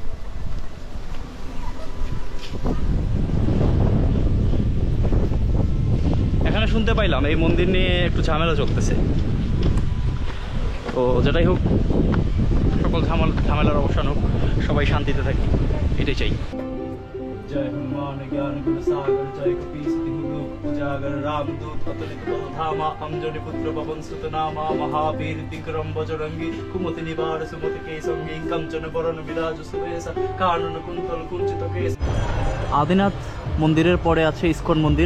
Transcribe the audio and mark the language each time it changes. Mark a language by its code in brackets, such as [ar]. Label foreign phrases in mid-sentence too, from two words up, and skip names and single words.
[bn] এখানে শুনতে পাইলাম এই মন্দির নিয়ে একটু ঝামেলা চলতেছে, তো যেটাই হোক সকল ঝামেলার অবসান হোক, সবাই শান্তিতে থাকি, এটাই চাই। [awa] जय हनुमान ज्ञान गुण सागर जय कपीस तिहु लोक उजागर रामदूत अतुलित बल धामा अंजनी पुत्र पवन सुत नामा महावीर विक्रम बजरंगी कुमति निवार सुमति के संगी कंचन बरन विराज सुबेसा कानन कुंतल कुंचित केश। [bn] আদিনাথ মন্দিরের পরে আছে ইসকন মন্দির।